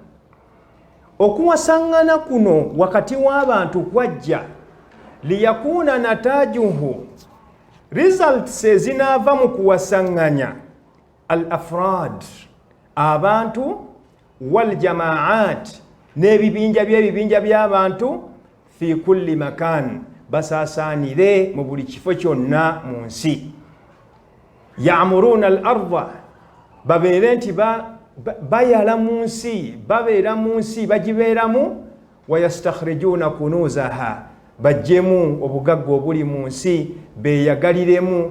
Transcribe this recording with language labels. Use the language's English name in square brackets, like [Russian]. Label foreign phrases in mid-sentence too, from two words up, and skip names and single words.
[Ganda] okuwasaŋŋana kuno wakati w'abantu kwajja [Arabic] ليكون نتاجه, [Ganda] results ezinaava mu kuwasaŋŋanya [Arabic] الأفراد, [Ganda] abantu, [Arabic] والجماعات, [Ganda] n'ebibinja by'ebibinja by'abantu, [Arabic] في كل مكان, [Ganda] basaasaanire mu buli kifo kyonna mu nsi. [Arabic] يعمرون الأرض, [Ganda] babeere nti bayala mu nsi, babeera mu nsi bagibeeramu. [Arabic] ويستخرجون كنوزها, [Ganda] bajjemu obugagga obuli mu nsi beeyagaliremu.